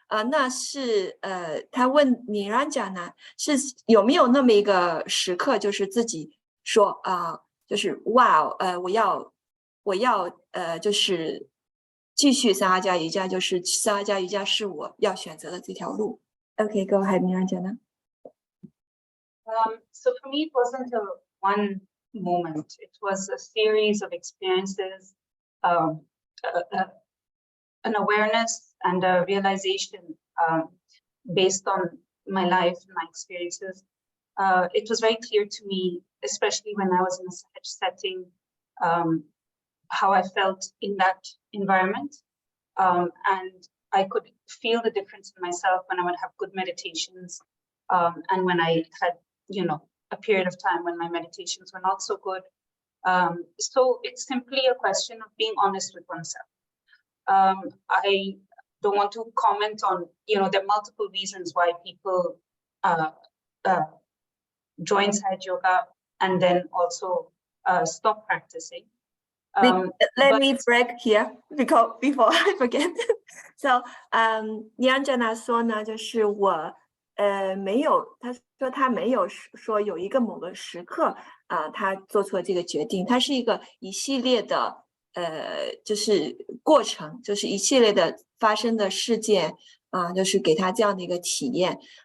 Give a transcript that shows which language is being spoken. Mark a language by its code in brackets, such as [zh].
[zh] 那是他问尼兰加呢，是有没有那么一个时刻，就是自己说就是哇，我要就是继续撒哈加瑜伽，就是撒哈加瑜伽是我要选择的这条路。 [en] Okay, go ahead, 尼兰加呢？ So for me, it wasn't a one moment. It was a series of experiences, an awareness and a realization based on my life and my experiences. It was very clear to me, especially when I was in a Sahaj setting, how I felt in that environment. And I could feel the difference in myself when I would have good meditations and when I had, a period of time when my meditations were not so good. So it's simply a question of being honest with oneself. I don't want to comment on, there are multiple reasons why people join Sahaja Yoga and then also stop practicing. Let me break here because before I forget. [zh] So, 尼安珍娜说呢，就是我没有，他说他没有说有一个某个时刻他做出了这个决定，它是一个一系列的就是过程，就是一系列的发生的事件就是给他这样的一个体验